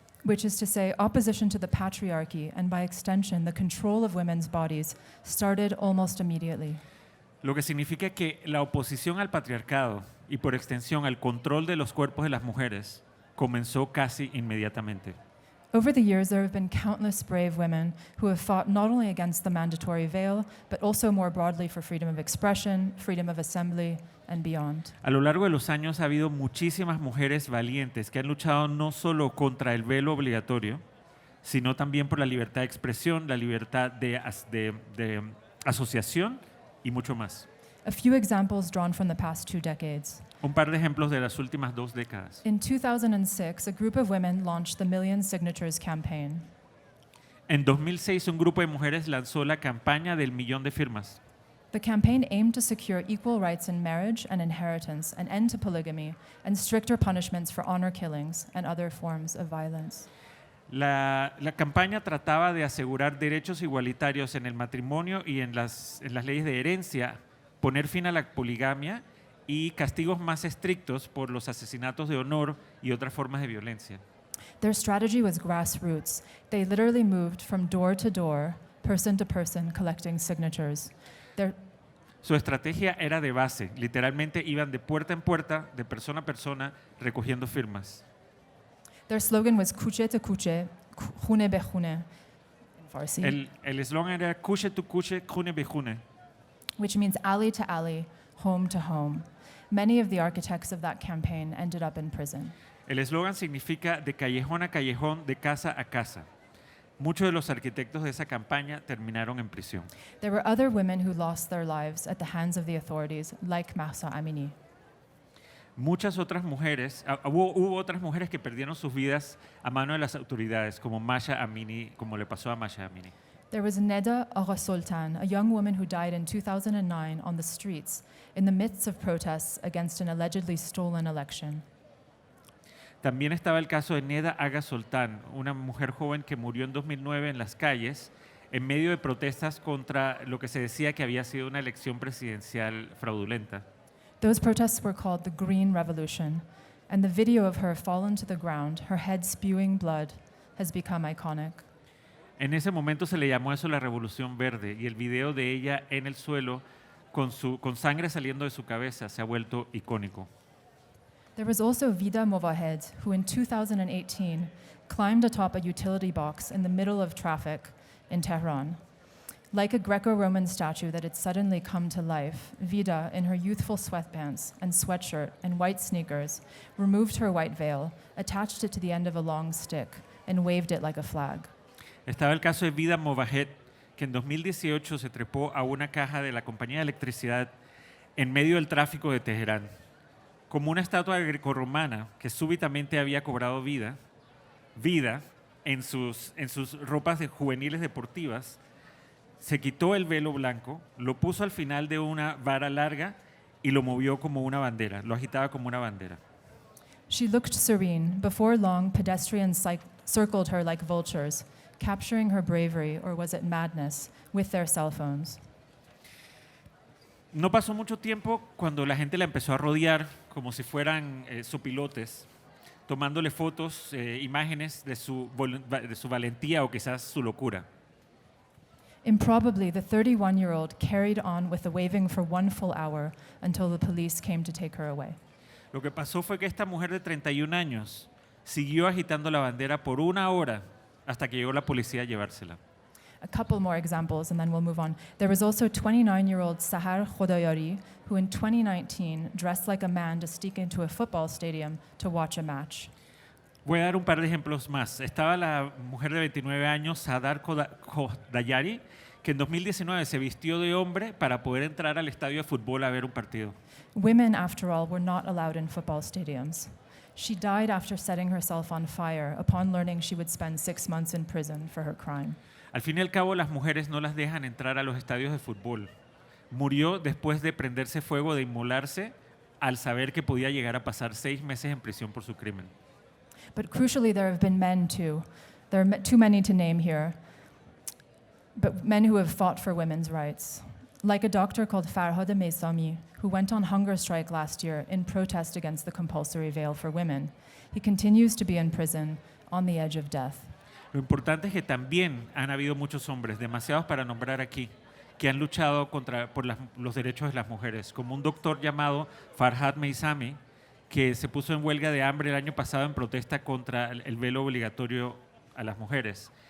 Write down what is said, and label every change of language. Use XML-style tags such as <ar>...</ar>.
<en>Which is to say, opposition to the patriarchy and by extension, the control of women's bodies started almost immediately.</en> <es>Lo que significa que la oposición al patriarcado y por extensión al control de los cuerpos de las mujeres comenzó casi inmediatamente.</es> <en>Over the years, there have been countless brave women who have fought not only against the mandatory veil, but also more broadly for freedom of expression, freedom of assembly, and beyond.</en> <es>A lo largo de los años ha habido muchísimas mujeres valientes que han luchado no solo contra el velo obligatorio, sino también por la libertad de expresión, la libertad de asociación y mucho más.</es> <en>A few examples drawn from the past 2 decades.</en> <es>Un par de ejemplos de las últimas 2 décadas.</es> <en>In 2006, a group of women launched the Million Signatures campaign.</en> <es>En 2006, un grupo de mujeres lanzó la campaña del millón de firmas.</es> <en>The campaign aimed to secure equal rights in marriage and inheritance, an end to polygamy, and stricter punishments for honor killings and other forms of violence.</en> <es>La campaña trataba de asegurar derechos igualitarios en el matrimonio y en las leyes de herencia, poner fin a la poligamia y castigos más estrictos por los asesinatos de honor y otras formas de violencia.</es> <en>Their strategy was grassroots. They literally moved from door to door, person to person, collecting signatures.</en> <es>Su estrategia era de base, literalmente iban de puerta en puerta, de persona a persona, recogiendo firmas.</es> <en>Their slogan was</en> <fa>"Kuche to kuche, khune be khune,"</fa> <en>in Farsi,</en> <es>El eslogan era</es> <fa>Kuche tu kuche, khune be khune,</fa> <en>which means alley to alley, home to home. Many of the architects of that campaign ended up in prison.</en> <es>El eslogan significa de callejón a callejón, de casa a casa. Muchos de los arquitectos de esa campaña terminaron en prisión.</es> <en>There were other women who lost their lives at the hands of the authorities, like Mahsa Amini.</en> <es>Muchas otras mujeres, hubo otras mujeres que perdieron sus vidas a mano de las autoridades, como Masha Amini, como le pasó a Masha Amini.</es> <en>There was Neda Agha Sultan, a young woman who died in 2009 on the streets in the midst of protests against an allegedly stolen election.</en> <es>También estaba el caso de Neda Agha Sultan, una mujer joven que murió en 2009 en las calles en medio de protestas contra lo que se decía que había sido una elección presidencial fraudulenta.</es> <en>Those protests were called the Green Revolution, and the video of her fallen to the ground, her head spewing blood, has become iconic.</en> <es>En ese momento se le llamó eso la Revolución Verde y el video de ella en el suelo con sangre saliendo de su cabeza se ha vuelto icónico.</es> <en>There was also Vida Movahed, who in 2018 climbed atop a utility box in the middle of traffic in Tehran. Like a Greco-Roman statue that had suddenly come to life, Vida, in her youthful sweatpants and sweatshirt and white sneakers, removed her white veil, attached it to the end of a long stick, and waved it like a flag.</en> <es>Estaba el caso de Vida Movahed, que en 2018 se trepó a una caja de la compañía de electricidad en medio del tráfico de Teherán. Como una estatua grecorromana que súbitamente había cobrado vida en sus ropas juveniles deportivas, se quitó el velo blanco, lo puso al final de una vara larga y lo movió como una bandera, lo agitaba como una bandera.</es> <en>She looked serene. Before long, pedestrians circled her like vultures, capturing her bravery, or was it madness, with their cell phones.</en> <es>No pasó mucho tiempo cuando la gente la empezó a rodear como si fueran sopilotes, tomándole fotos, imágenes de su valentía o quizás su locura.</es> <en>Improbably, the 31-year-old carried on with the waving for 1 full hour until the police came to take her away.</en> <es>Lo que pasó fue que esta mujer de 31 años siguió agitando la bandera por 1 hora hasta que llegó la policía a llevársela.</es> <en>A couple more examples and then we'll move on. There was also 29-year-old Sahar Khodoyari, who in 2019 dressed like a man to sneak into a football stadium to watch a match.</en> <es>Voy a dar un par de ejemplos más. Estaba la mujer de 29 años, Sadar Khodoyari, que en 2019 se vistió de hombre para poder entrar al estadio de fútbol a ver un partido.</es> <en>Women, after all, were not allowed in football stadiums. She died after setting herself on fire upon learning she would spend 6 months in prison for her crime.</en> <es>Al fin y al cabo, las mujeres no las dejan entrar a los estadios de fútbol. Murió después de prenderse fuego, de inmolarse, al saber que podía llegar a pasar 6 meses en prisión por su crimen.</es> <en>But crucially, there have been men too. There are too many to name here, but men who have fought for women's rights. Like a doctor called Farhad Meissami, who went on hunger strike last year in protest against the compulsory veil for women. He continues to be in prison on the edge of death.</en> <es>Lo importante es que también han habido muchos hombres, demasiados para nombrar aquí, que han luchado por los derechos de las mujeres, como un doctor llamado Farhad Meissami, que se puso en huelga de hambre el año pasado en protesta contra el velo obligatorio a las mujeres.</es>